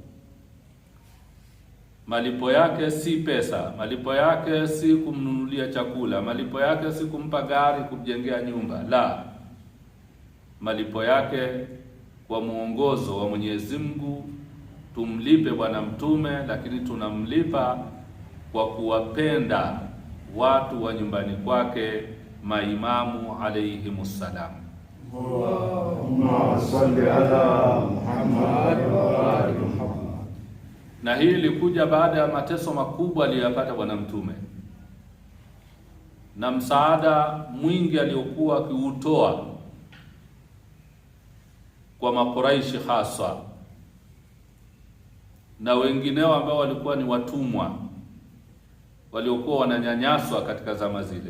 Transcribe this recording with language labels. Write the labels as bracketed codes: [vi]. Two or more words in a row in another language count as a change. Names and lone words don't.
[sw] Malipo yake si pesa, malipo yake si kumnunulia chakula, malipo yake si kumpa gari, kumjengea nyumba, la. Malipo yake kwa muongozo wa Mwenyezi Mungu tumlipe Bwana Mtume, lakini tunamlipa kwa kuwapenda watu wa nyumbani kwake, maimamu [ar] عليهم السلام. اللهم صل على محمد وآل محمد. [sw] Na hii ilikuja baada ya mateso makubwa aliyopata Bwana Mtume na msaada mwingi aliokuwa akiutoa kwa Makuraishi hasa na wengineo ambao walikuwa ni watumwa waliokuwa wananyanyaswa katika zama zile.